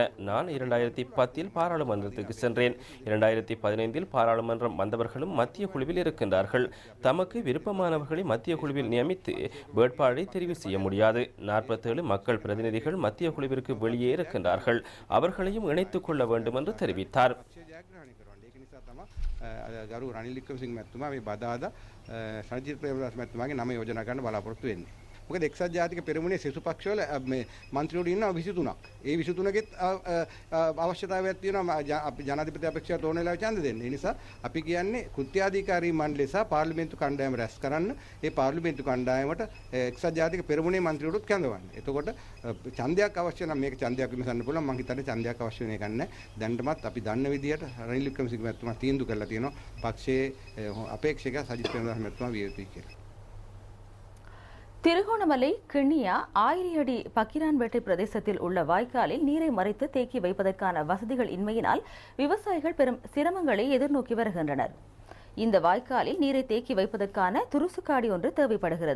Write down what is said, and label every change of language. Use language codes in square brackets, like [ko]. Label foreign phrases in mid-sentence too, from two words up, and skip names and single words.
[ta] நான் 2010 பாராளுமன்றத்துக்கு சென்றேன். 2015 பாராளுமன்றம் வந்தவர்களும் மத்திய குழுவில் இருக்கின்றார்கள். தமக்கு விருப்பமானவர்களை மத்திய குழுவில் நியமித்து வேட்பாளரை தெரிவு செய்ய முடியாது. 47 மக்கள் பிரதிநிதிகள் மத்திய குழுவிற்கு வெளியே இருக்கின்றார்கள். அவர்களையும் இணைத்துக் கொள்ள வேண்டும் என்று தெரிவித்தார். [si] ගරු රනිල් වික්‍රමසිංහ මැතිතුමා මේ බදාදා සජිත් ප්‍රේමදාස මැතිතුමාගේ නම යෝජනා කරන්න බලාපොරොත්තු වෙන්නේ. මොකද එක්සත් ජාතික පෙරමුණේ සෙසු පක්ෂවල මේ මන්ත්‍රීවරු ඉන්නවා 23ක්. ඒ 23ගෙත් අවශ්‍යතාවයක් තියෙනවා අපි ජනාධිපති අපේක්ෂාවට ඕන වෙලාවෙ ඡන්ද දෙන්න. ඒ නිසා අපි කියන්නේ කෘත්‍යාධිකාරී මණ්ඩලය සහ පාර්ලිමේන්තු කණ්ඩායම රැස් කරන්න. ඒ පාර්ලිමේන්තු කණ්ඩායමට එක්සත් ජාතික පෙරමුණේ මන්ත්‍රීවරුත් කැඳවන්න. එතකොට ඡන්දයක් අවශ්‍ය නම් මේක ඡන්දයක් විමසන්න පුළුවන්. මම හිතන්නේ ඡන්දයක් අවශ්‍ය වෙන එකක් නැහැ. දැනටමත් අපි දන්න විදිහට රනිල් වික්‍රමසිංහ මැතිතුමා තීන්දුව කරලා තියෙනවා පක්ෂයේ අපේක්ෂක සජිත් ප්‍රේමදාස මැතිතුමා විය යුතුයි කියලා. [ta] திருகோணமலை கிண்ணியா ஆயிரியடி பக்கிரான்பேட்டை பிரதேசத்தில் உள்ள வாய்க்காலில் நீரை மறைத்து தேக்கி வைப்பதற்கான வசதிகள் இன்மையினால் விவசாயிகள் பெரும் சிரமங்களை எதிர்நோக்கி வருகின்றனர். இந்த வாய்க்காலில் நீரை தேக்கி வைப்பதற்கான துருசுக்காடி ஒன்று தேவைப்படுகிறது.